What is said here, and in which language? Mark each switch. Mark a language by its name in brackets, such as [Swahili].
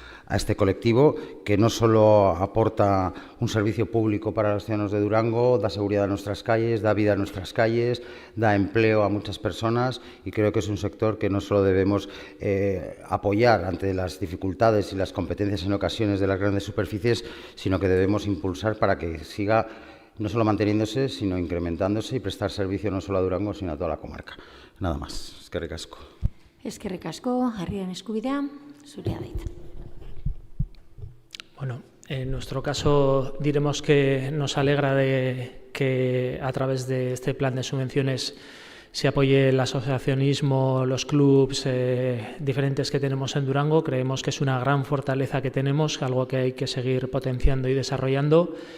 [Spanish] a este colectivo, que no solo aporta un servicio público para los ciudadanos de Durango, da seguridad a nuestras calles, da vida a nuestras calles, da empleo a muchas personas, y creo que es un sector que no solo debemos apoyar ante las dificultades y las competencias en ocasiones de las grandes superficies, sino que debemos impulsar para que siga no solo manteniéndose, sino incrementándose y prestar servicio no solo a Durango, sino a toda la comarca. Nada más. [Basque] Eskerrik asko. Eskerrik asko, herriaren eskubidea, zurea da hitza. [Spanish] Bueno, en nuestro caso diremos que nos alegra de que a través de este plan de subvenciones se apoye el asociacionismo, los clubs diferentes que tenemos en Durango. Creemos que es una gran fortaleza que tenemos, algo que hay que seguir potenciando y desarrollando.